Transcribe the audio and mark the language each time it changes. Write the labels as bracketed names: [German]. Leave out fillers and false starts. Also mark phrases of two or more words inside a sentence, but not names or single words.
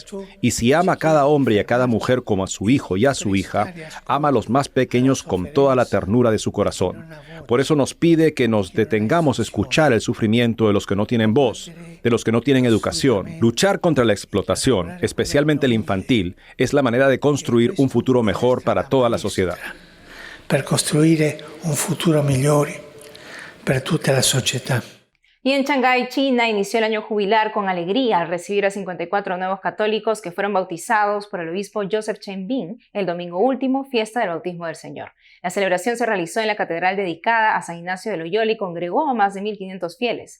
[Spanish] Y si ama a cada hombre y a cada mujer como a su hijo y a su hija, ama a los más pequeños con toda la ternura de su corazón. Por eso nos pide que nos detengamos a escuchar el sufrimiento de los que no tienen voz, de los que no tienen educación. Luchar contra la explotación, especialmente el infantil, es la manera de construir un futuro mejor para toda la sociedad. [Italian] Per costruire un futuro migliore per tutta la società. [Spanish] Y en Shanghái, China, inició el año jubilar con alegría al recibir a 54 nuevos católicos que fueron bautizados por el obispo Joseph Chen Bin el domingo último, fiesta del bautismo del Señor. La celebración se realizó en la catedral dedicada a San Ignacio de Loyola y congregó a más de 1.500 fieles.